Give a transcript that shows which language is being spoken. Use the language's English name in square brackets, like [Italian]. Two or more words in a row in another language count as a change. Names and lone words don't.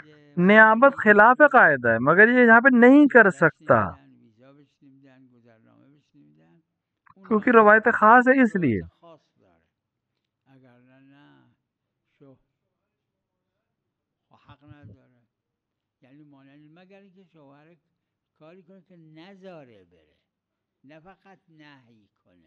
[Urdu] نیابت خلاف قاعدہ ہے مگر یہ یہاں پہ نہیں کر سکتا، [Persian] ویزا بهش نمیدن، گذرنامه بهش نمیدن، [Urdu] کیونکہ روایت خاص ہے اس لیے۔ [Persian] خاص داره، اگر نه شو حق نداره. یعنی مانند مگر اینکه شوهر کاری کنه که نذاره بره، نه فقط نهی کنه.